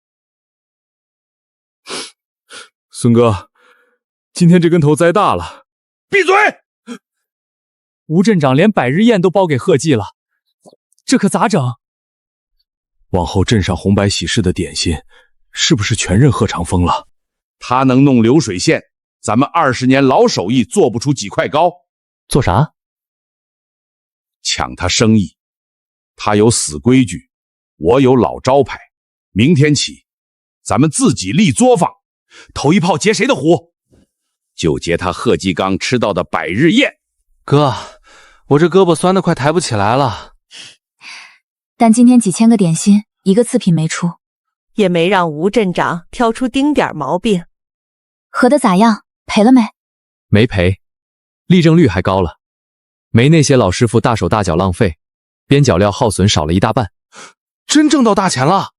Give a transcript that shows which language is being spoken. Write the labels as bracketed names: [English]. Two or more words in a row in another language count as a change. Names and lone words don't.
[Chinese] 孫哥，今天這跟頭栽大了。閉嘴！吳鎮長連百日宴都包給賀記了，這可咋整？往後鎮上紅白喜事的點心，是不是全認賀長風了？他能弄流水線，咱們20年老手藝做不出幾塊糕。做啥？搶他生意。他有死規矩，我有老招牌。明天起，咱們自己立作坊，头一炮劫誰的壺？就劫他賀继剛吃到的百日宴。哥，我這胳膊酸得快抬不起來了。但今天幾千個點心，一個次品沒出，也沒讓吳鎮長挑出丁點毛病。合得咋樣？賠了沒？沒賠，利潤率還高了，沒那些老師傅大手大腳浪費，邊角料耗損少了一大半。真掙到大錢了！